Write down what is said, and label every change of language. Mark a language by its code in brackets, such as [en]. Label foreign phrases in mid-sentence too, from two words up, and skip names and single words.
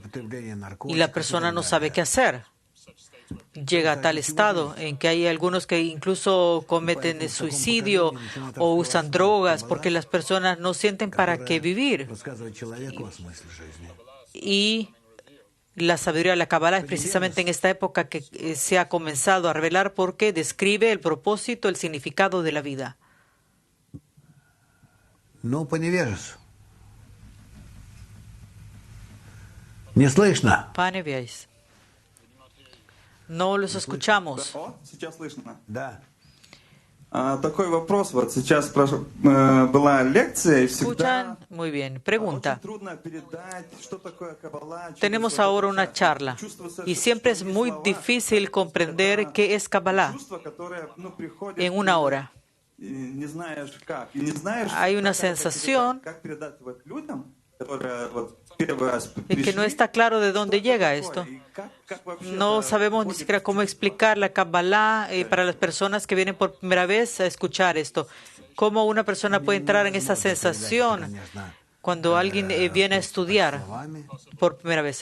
[es] Y la persona no sabe qué hacer. Llega a tal estado en que hay algunos que incluso cometen suicidio o usan drogas porque las personas no sienten para qué vivir. Y la sabiduría de la Kabbalah es precisamente en esta época que se ha comenzado a revelar porque describe el propósito, el significado de la vida. [ru] No по невежеству. Не слышно. [es] Pane veáis. No los escuchamos. [ru] Сейчас слышно. Да. Такой вопрос. Вот сейчас была лекция, и всегда [es] ¿Escuchan? Muy bien. Pregunta. [ru] трудно передать, что такое Каббала. [es] Tenemos ahora una charla y siempre es muy difícil comprender qué es Kabbalah en una hora. [ru] Не знаешь как. И не знаешь, [es] Hay una [ru] как это [es] sensación [ru] как передать вот людям, которые вот первый раз [es] en que no está claro de dónde llega esto. No sabemos ni siquiera cómo explicar la Kabbalah para las personas que vienen por primera vez a escuchar esto. ¿Cómo una persona puede entrar en esa sensación cuando alguien viene a estudiar por primera vez?